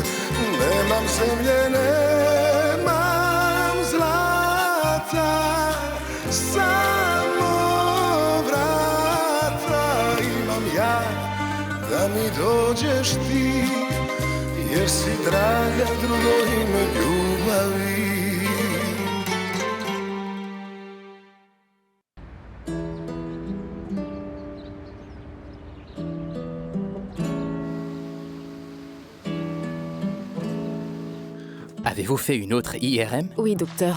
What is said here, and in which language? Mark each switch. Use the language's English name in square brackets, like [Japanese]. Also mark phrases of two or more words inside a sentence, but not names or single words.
[Serbian] Nemam zemlje, nemam zlata, samo vrata imam ja, da mi dođeš ti, jer si draga drugo ime ljubavi. [French] Avez-vous fait une autre IRM? Oui, docteur.